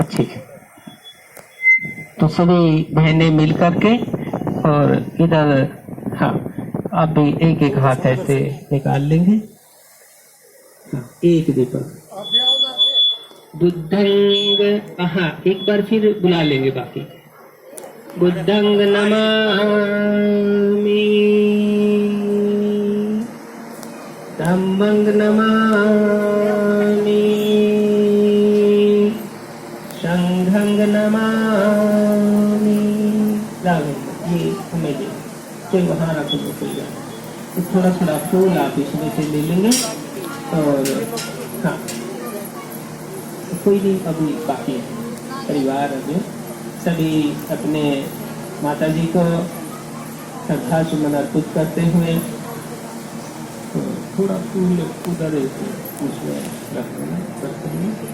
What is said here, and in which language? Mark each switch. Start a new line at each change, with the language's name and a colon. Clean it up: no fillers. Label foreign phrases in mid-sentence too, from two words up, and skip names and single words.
Hindi: ठीक है, तो सभी बहनें मिल करके और इधर हाँ आप भी एक हाथ ऐसे निकाल लेंगे। हाँ, एक दीपक बुद्धंग, हाँ एक बार फिर बुला लेंगे बाकी।
Pali: बुद्धंग नमामि, धम्मंग नमामि, संघंग नमामि।
Hindi: ये हमें दे, कोई वहाँ रख दो, कोई तो थोड़ा फूल आप इसमें से ले लेंगे। और हाँ कोई नहीं अभी बाकी है परिवार, अभी सभी अपने माता जी को श्रद्धा सुमन अर्पित करते हुए तो थोड़ा फूल उधर उसमें रख देना करते हैं।